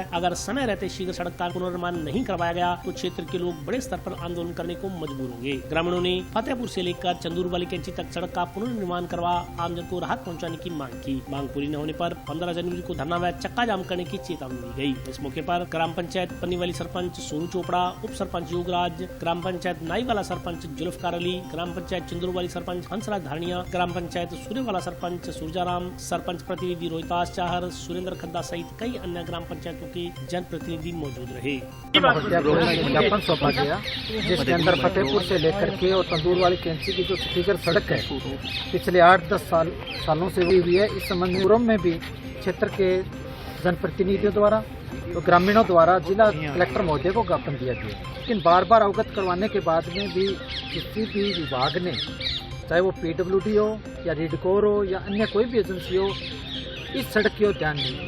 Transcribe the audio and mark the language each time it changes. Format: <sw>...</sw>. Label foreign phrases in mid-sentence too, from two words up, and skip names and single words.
<hi>अगर समय रहते शीघ्र सड़क का पुनर्निर्माण नहीं करवाया गया तो क्षेत्र के लोग बड़े स्तर पर आंदोलन करने को मजबूर होंगे। ग्रामीणों ने फतेहपुर से लेकर चंदूरवाली कैंची तक सड़क का पुनर्निर्माण करवा आमजन को राहत पहुंचाने की मांग की। मांग पूरी न होने पर 15 जनवरी को धरना व चक्का जाम करने की चेतावनी दी गई। इस मौके पर ग्राम पंचायत पन्नीवाली सरपंच सोनू चोपड़ा, उप सरपंच योगराज, ग्राम पंचायत नाईवाला सरपंच जुल्फकार अली, ग्राम पंचायत चंदूरवाली सरपंच हंसराज धारणिया, ग्राम पंचायत सूर्यवाला सरपंच सूरजाराम, सरपंच प्रतिनिधि रोहितास चाहर, सुरेंद्र खद्दा सहित कई अन्य ग्राम पंचायतों के जनप्रतिनिधि मौजूद रहे। ज्ञापन सौंपा गया जिसके अंदर फतेहपुर से लेकर के और तंदूरवाली कैंची की जो स्पीकर सड़क है पिछले 8-10 सालों से हुई है। इस संबंध में भी क्षेत्र के जनप्रतिनिधियों द्वारा तो ग्रामीणों द्वारा जिला कलेक्टर महोदय को ज्ञापन दिया गया, लेकिन बार बार अवगत करवाने के बाद में भी किसी भी विभाग ने, चाहे वो PWD हो या रीडकोर हो या अन्य कोई भी एजेंसी हो, इस सड़क की ओर ध्यान नहीं।</hi>